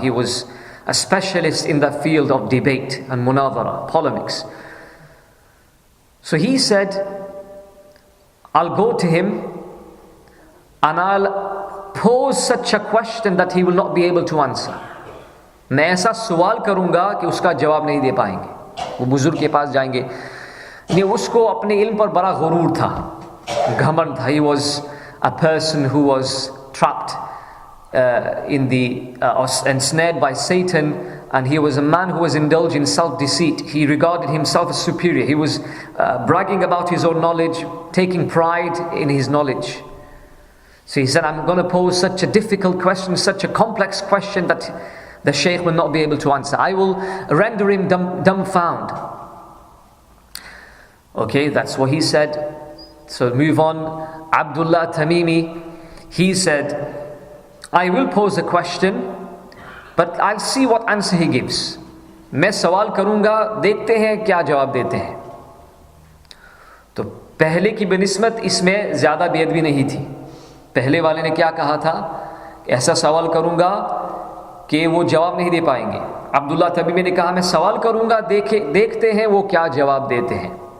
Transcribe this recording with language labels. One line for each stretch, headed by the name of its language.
English: He was a specialist in that field of debate and munadhara, polemics. So he said, I'll go to him and I'll pose such a question that he will not be able to answer.
Hindi: मैं ऐसा सवाल करूंगा कि उसका जवाब नहीं दे पाएंगे. वो बुजुर्ग के पास जाएंगे. नहीं, उसको अपने इल्म पर बड़ा गुरूर था, घमंड था.
English: He was a person who was trapped ensnared by Satan, and he was a man who was indulged in self-deceit. He regarded himself as superior. He was bragging about his own knowledge, taking pride in his knowledge. So he said, I'm going to pose such a difficult question, such a complex question that the Shaykh will not be able to answer. I will render him dumbfound. Okay, that's what he said. So move on. Abdullah Tamimi, he said, I will pose a question, but I'll see what answer he gives.
Hindi: मैं सवाल करूंगा, देखते हैं क्या जवाब देते हैं. तो पहले की बनिस्बत इसमें ज़्यादा बेअदबी नहीं थी. पहले वाले ने क्या कहा था, ऐसा सवाल करूंगा कि वो जवाब नहीं दे पाएंगे. अब्दुल्ला तमीमी ने कहा, मैं सवाल करूंगा, देखते हैं वो क्या जवाब देते हैं.